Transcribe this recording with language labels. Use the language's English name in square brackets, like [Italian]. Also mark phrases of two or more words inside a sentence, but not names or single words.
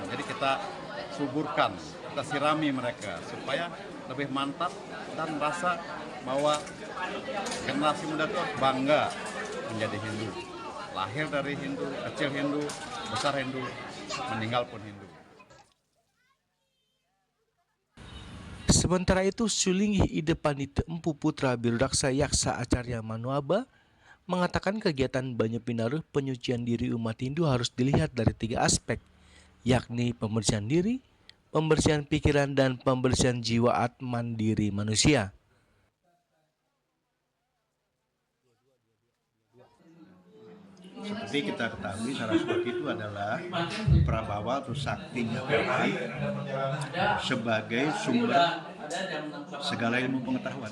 [Indonesian] Jadi kita suburkan, kita sirami mereka supaya lebih mantap dan merasa bahwa generasi muda itu bangga menjadi Hindu. Lahir dari Hindu, kecil Hindu, besar Hindu, meninggal pun Hindu. Sementara itu, Sulinggih Ide Pandita Empu Putra Birudaksa Yaksa Acarya Manuaba mengatakan kegiatan Banyu Pinaruh penyucian diri umat Hindu harus dilihat dari 3 aspek, yakni pembersihan diri, pembersihan pikiran, dan pembersihan jiwa atman diri manusia. Seperti kita ketahui, Saraswati itu adalah prabawa atau saktinya Tuhan sebagai sumber segala ilmu pengetahuan.